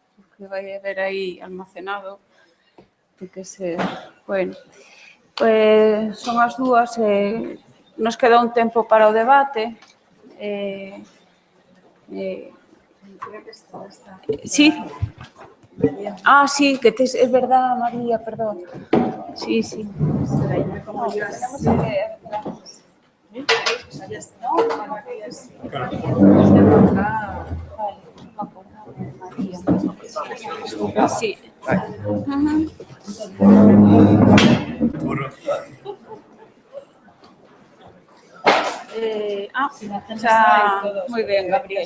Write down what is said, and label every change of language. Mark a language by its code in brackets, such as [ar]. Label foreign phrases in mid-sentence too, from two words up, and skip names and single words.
[gl] Porque vai haber aí almacenado, ten que ser, [es] bueno, pues [gl] son as dúas, nos queda un tempo para o debate. [es] Sí. [gl] Ah, sí, que tes, [es] es verdad, María, perdón. Sí, sí. No, tenemos que... Sí. Muy bien, Gabriel.